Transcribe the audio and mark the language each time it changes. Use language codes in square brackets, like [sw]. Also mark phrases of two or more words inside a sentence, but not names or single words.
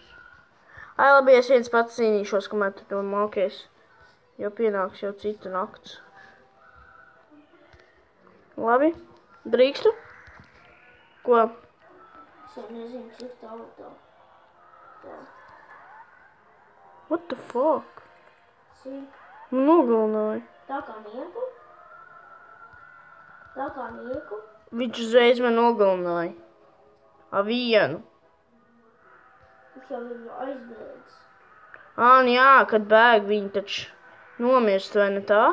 [lv] Ai, labi, es viens pats cīnīšos, kamēr tu to mākies. Jo pienāks jau cita nakts. Labi, drīkstu? Ko? Es jau nezinu, cik tālu tā. Tā. [en] What the fuck? [lv] Cik. Man nogalināja. Tā kā nieku. Tā kā nieku. Viņš uzreiz man nogalināja. Ar vienu. Viņš jau ir aizbēdz. Nu jā, kad bēg viņi taču nomirst, vai ne tā?